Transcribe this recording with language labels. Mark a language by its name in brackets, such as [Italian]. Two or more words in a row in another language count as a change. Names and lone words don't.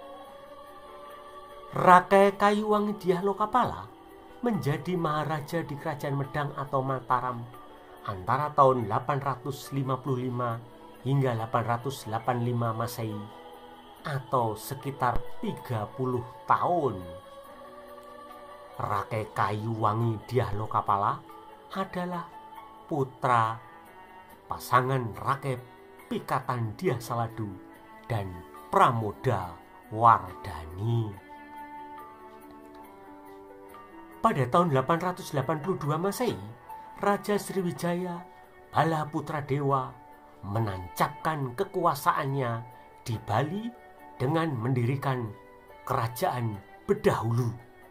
[Indonesian] Rakai Kayuwangi Dyah Lokapala menjadi maharaja di Kerajaan Medang atau Mataram antara tahun 855 hingga 885 Masehi atau sekitar 30 tahun. Rakai Kayuwangi Dyah Lokapala adalah putra pasangan Rakai Pikatan Dyah Saladu dan Pramoda Wardani. Pada tahun 882 Masehi, Raja Sriwijaya Bala Putradewa menancapkan kekuasaannya di Bali dengan mendirikan Kerajaan Bedahulu.